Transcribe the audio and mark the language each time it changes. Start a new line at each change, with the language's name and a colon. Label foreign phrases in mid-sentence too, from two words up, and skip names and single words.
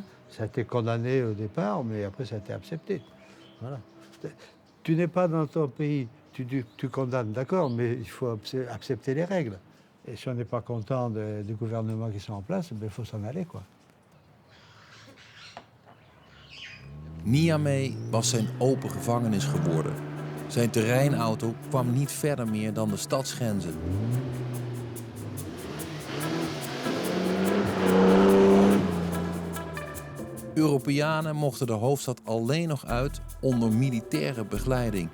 French: Ça a été condamné au départ, mais après ça a été accepté. Voilà. Tu n'es pas dans ton pays, tu condamnes, d'accord, mais il faut accepter les règles. Et si on n'est pas content des gouvernements qui sont en place, il faut s'en aller, quoi.
Dutch: Niamey was zijn open gevangenis geworden. Zijn terreinauto kwam niet verder meer dan de stadsgrenzen. Europeanen mochten de hoofdstad alleen nog uit onder militaire begeleiding.